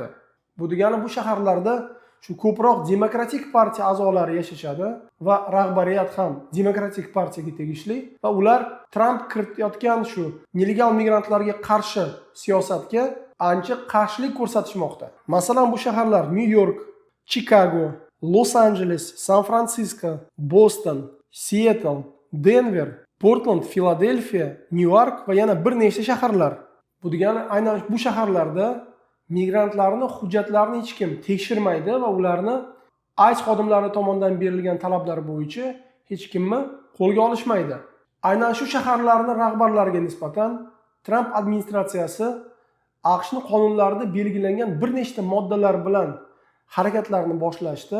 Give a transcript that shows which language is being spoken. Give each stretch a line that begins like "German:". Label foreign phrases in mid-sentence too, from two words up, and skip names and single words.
Uzbek: Bu degani bu shaharlarda shu ko'proq demokratik partiya a'zolari yashashadi va rahbariyat ham demokratik partiyaga tegishli va ular Tramp kiritayotgan shu nelegal migrantlarga qarshi siyosatga ancha qarshilik ko'rsatishmoqda. Masalan, bu shaharlar New York, Chicago, Los Angeles, San Francisco, Boston, Seattle, Denver, Portland, Filadelfiya, New York va yana bir nechta shaharlar. Bu degani aynan bu shaharlarda migrantlarning hujjatlarini hech kim tekshirmaydi va ularni ICE xodimlari tomonidan berilgan talablar bo'yicha hech kimni qo'lga olishmaydi. Aynan shu shaharlarning rahbarlariga nisbatan Tramp administratsiyasi AQShning qonunlarida belgilangan bir nechta moddalar bilan harakatlarni boshlashdi.